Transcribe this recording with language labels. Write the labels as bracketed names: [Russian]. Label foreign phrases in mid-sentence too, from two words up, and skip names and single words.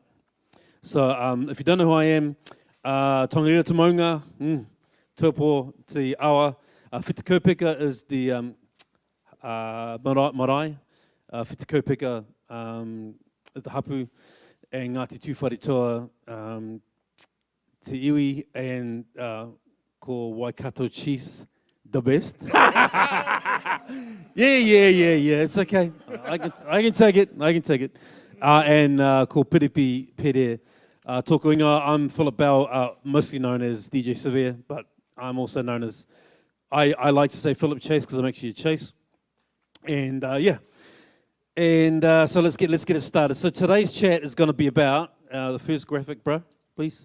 [English] So if you don't know who I am, [Māori] Tongariro te Maunga, Tūpo te Awa, Whiti Kaupeka [English] is the marae, [Māori] Whiti Kaupeka [English] is the hapu, and [Māori] Ngāti Tūwharetoa te iwi, and ko Waikato Chiefs, [English] the best. Yeah. It's okay. I can take it. [Māori] And ko Piripi Pere tōku ingoa. [English] I'm Philip Bell, mostly known as DJ Severe, but I'm also known as, I like to say Philip Chase because I'm actually a Chase. And yeah. And so let's get it started. So today's chat is going to be about, the first graphic, bro, please.